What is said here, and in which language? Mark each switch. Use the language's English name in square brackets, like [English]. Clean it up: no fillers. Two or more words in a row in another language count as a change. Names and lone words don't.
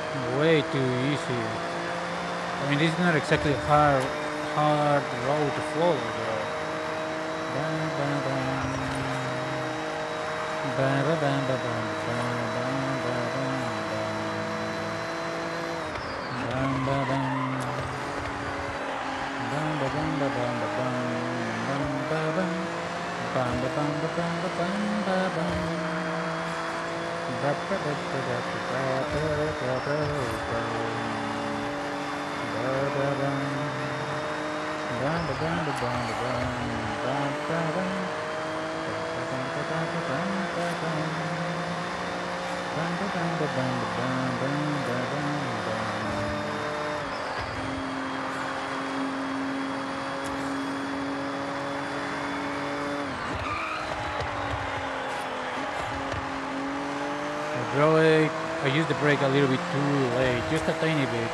[English] Way too easy. I mean, this is not exactly hard road to follow, though. Bam, bam, bam. Bam, bam, bam, bam, bam, bam, bam, bam, bam, bam, bam. Bam, ba, bam, ba, bam, ba, bam, bam, ba, bam. Bam, ba, bam, ba, bam, ba, bam, ba, bam. Ba, ba, ba, ba, ba, ba, ba, ba, ba, ba. Ba, ba, bam. Bam, ba, bam, ba, bam, ba, bam. Bam, ba, bam. Bam, ba, bam, ba, bam, ba, bam. Bam, ba, bam, ba, bam, ba, bam, bam, ba, bam, bam. I used the brake a little bit too late, just a tiny bit.